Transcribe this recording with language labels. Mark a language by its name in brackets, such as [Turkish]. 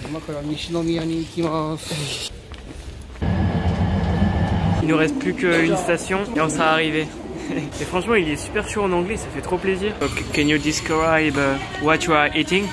[Japanese] 今から西宮に行きます。 [French] Il nous reste plus qu'une station et on sera arrivé. Et franchement, il est super chaud en anglais, ça fait trop plaisir. [English] Okay, can you describe what you are eating?